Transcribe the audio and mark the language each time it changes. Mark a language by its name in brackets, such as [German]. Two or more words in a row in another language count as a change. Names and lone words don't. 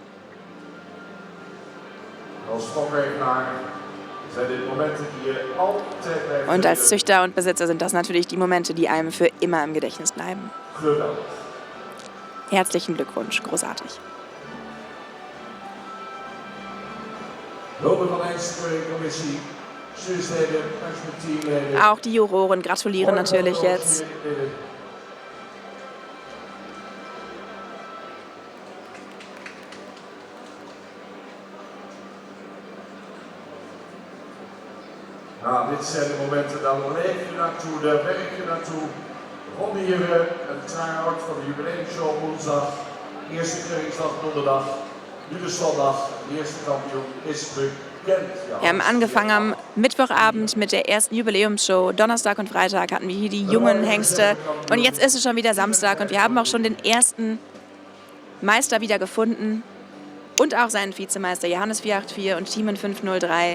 [German] Und als Züchter und Besitzer sind das natürlich die Momente, die einem für immer im Gedächtnis bleiben. Herzlichen Glückwunsch, großartig. Auch die Juroren gratulieren natürlich jetzt. [Dutch] Dit zijn de momenten, dan leef je naartoe, daar werk je naartoe. Ron hier een try-out van de jubileumshow woensdag, eerste trainingsdag donderdag, nu de zondag, de eerste kampioen is bekend. [German] Wir haben angefangen am Mittwochabend mit der ersten Jubiläumsshow. Donnerstag und Freitag hatten wir hier die jungen Hengste. Und jetzt ist es schon wieder Samstag und wir haben auch schon den ersten Meister wieder gefunden. Und auch seinen Vizemeister Johannes 484 und Thiemen 503.